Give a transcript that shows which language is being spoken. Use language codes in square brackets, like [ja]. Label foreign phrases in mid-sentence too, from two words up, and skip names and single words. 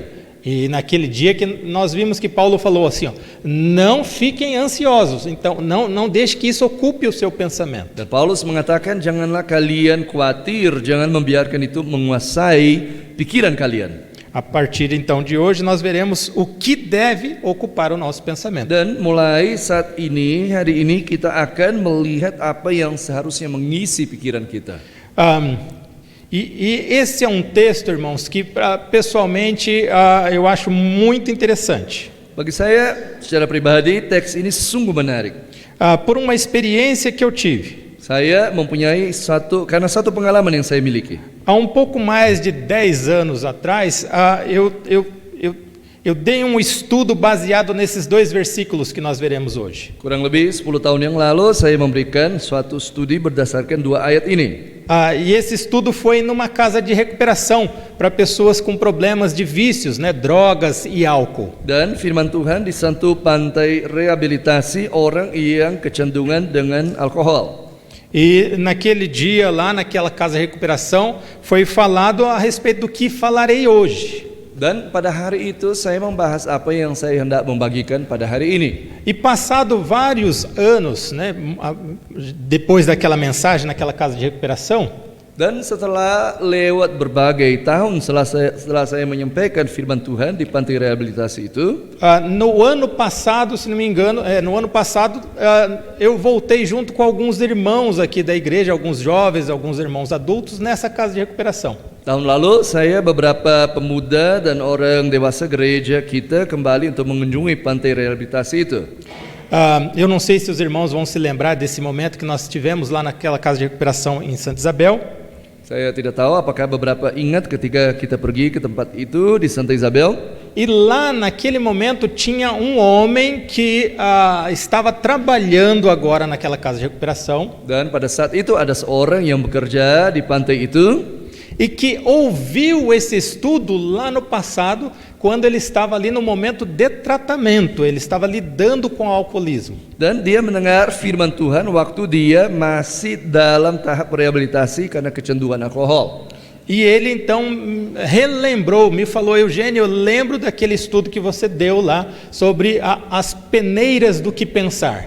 [pt] E naquele dia que nós vimos que Paulo falou assim, não fiquem ansiosos, então não deixe que isso ocupe o seu pensamento. [id] Dan Paulus mengatakan janganlah kalian khawatir, jangan membiarkan itu menguasai pikiran kalian. [pt] A partir então de hoje nós veremos o que deve ocupar o nosso pensamento. [id] Dan mulai saat ini, hari ini kita akan melihat apa yang seharusnya mengisi pikiran kita. [pt] E esse é um texto, irmãos, que pessoalmente eu acho muito interessante. [id] Bagi saya secara pribadi teks ini sungguh menarik. [pt] Por uma experiência que eu tive. [id] Saya mempunyai karena satu pengalaman yang saya miliki. [pt] Há um pouco mais de 10 anos atrás, eu dei um estudo baseado nesses dois versículos que nós veremos hoje. [id] Kurang lebih 10 tahun yang lalu saya memberikan suatu studi berdasarkan dua ayat ini. [pt] E esse estudo foi numa casa de recuperação para pessoas com problemas de vícios, né, drogas e álcool. [id] Dan firman Tuhan di satu pantai rehabilitasi orang yang kecenderungan dengan alkohol. [pt] E naquele dia lá naquela casa de recuperação foi falado a respeito do que falarei hoje. [id] Dan pada hari itu saya membahas apa yang saya hendak membagikan pada hari ini. [pt] E passado vários anos, né, depois daquela mensagem naquela casa de recuperação, [id] dan setelah lewat berbagai tahun setelah saya menyampaikan firman Tuhan di pantai rehabilitasi itu, [pt] no ano passado, se não me engano, eu voltei junto com alguns irmãos aqui da igreja, alguns jovens, alguns irmãos adultos nessa casa de recuperação. [id] Tahun lalu saya beberapa pemuda dan orang dewasa gereja kita kembali untuk mengunjungi pantai rehabilitasi itu. [pt] Eu não sei se os irmãos vão se lembrar desse momento que nós tivemos lá naquela casa de recuperação em Santa Isabel. [id] Saya tidak tahu apakah beberapa ingat ketika kita pergi ke tempat itu di Santa Isabel. [pt] E lá naquele momento tinha um homem que estava trabalhando agora naquela casa de recuperação. [id] Dan pada saat itu ada seorang yang bekerja di pantai itu. [pt] e que ouviu esse estudo lá no passado, quando ele estava ali no momento de tratamento, ele estava lidando com o alcoolismo. [id] Dan dia mendengar firman Tuhan waktu dia masih dalam tahap rehabilitasi karena kecanduan alkohol. [pt] E ele então relembrou, me falou: Eugênio, eu lembro daquele estudo que você deu lá sobre as peneiras do que pensar.